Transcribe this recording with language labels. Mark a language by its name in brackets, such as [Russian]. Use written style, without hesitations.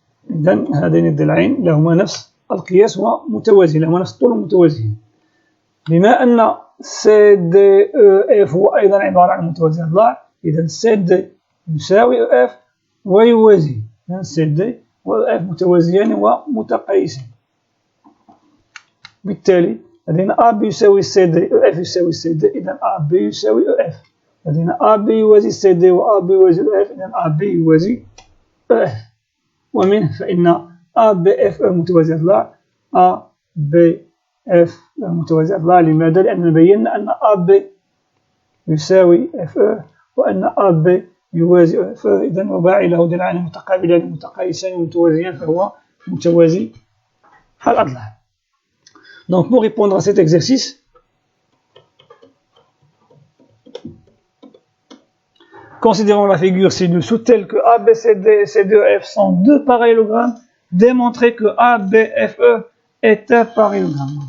[Arabic] إذن هذين الضلعين لهما نفس القياس ومتوازي، لهما نفس الطول ومتوازيين. بما أن CDEF هو أيضا عبارة عن متوازي الأضلاع، إذن CD يساوي EF ويوازي. إذن CD و EF متوازيان ومتقايسين. بالتالي لدينا AB يساوي CD EF يساوي CD، إذن AB يساوي EF. لدينا AB يوازي CD وAB يوازي EF، إذن AB يوازي EF. ومنه فإن ABFE متوازي الأضلاع ABF متوازي الأضلاع. لماذا؟ لأننا بينا أن AB يساوي FE وأن AB يوازي FE. إذن رباعي له ضلعان متقابلان متقايسان متوازيان فهو متوازي الأضلاع. [French] Donc pour répondre à cet exercice, considérons la figure ci-dessous telle que ABCD et C2F sont deux parallélogrammes. Démontrer que ABFE est un parallélogramme.